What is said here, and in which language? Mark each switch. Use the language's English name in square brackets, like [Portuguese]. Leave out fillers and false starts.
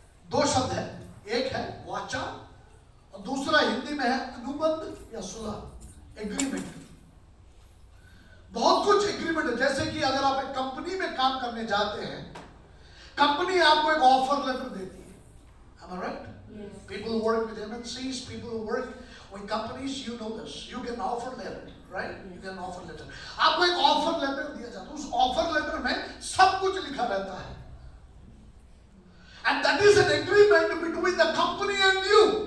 [Hindi] दो शब्द है, एक है वाचा और दूसरा हिंदी में है अनुबंध या सुलह, एग्रीमेंट। बहुत कुछ एग्रीमेंट है। जैसे कि अगर आप एक कंपनी में काम करने जाते हैं, कंपनी आपको एक ऑफर लेटर देती है। [English] Am I right? Yes. People who work with MNCs, people who work with companies, you know this. You get an offer letter, right? You get an offer letter. [Hindi] आपको एक offer letter दिया जाता है। उस offer letter में सब कुछ लिखा रहता है। [English] And that is an agreement between the company and you.